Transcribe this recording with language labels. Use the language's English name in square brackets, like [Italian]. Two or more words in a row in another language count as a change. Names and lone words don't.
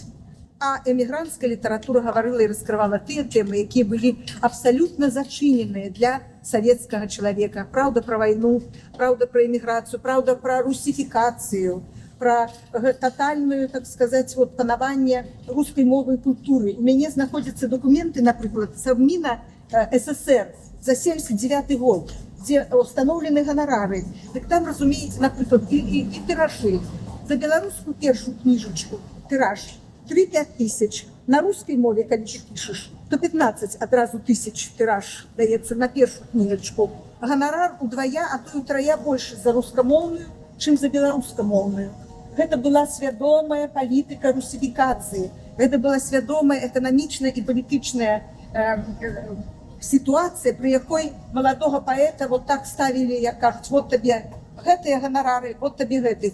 [Belarusian] А эмігранцкая літаратура гаварыла і раскрывала тыя тэмы, якія былі абсалютна зачыненыя для савецкага чалавека. Праўда пра вайну, праўда пра эміграцыю, праўда пра русіфікацыю, пра татальную, так сказаць, вот, панаванне рускай мовы і культуры. У мяне знаходзяцца дакументы, напрыклад, Совміна СССР за 79 год, [Russian] где установлены гонорары. Так там, разумеется, например, и тиражи. За белорусскую первую книжечку тираж 3-5 тысяч. На русской мове, когда пишешь, то 15 адразу тысяч тираж [Belarusian] даецца на першую кніжачку. Ганарар удвая, а то і утрая больше за рускамоўную, чым за беларускамоўную. Гэта была свядомая палітыка русифікацыі. Гэта была свядомая эканамічная і палітычная сітуацыя, пры якой маладога паэта вот так ставілі, як кажуць, вот табе гэтыя ганарары, вот табе гэты.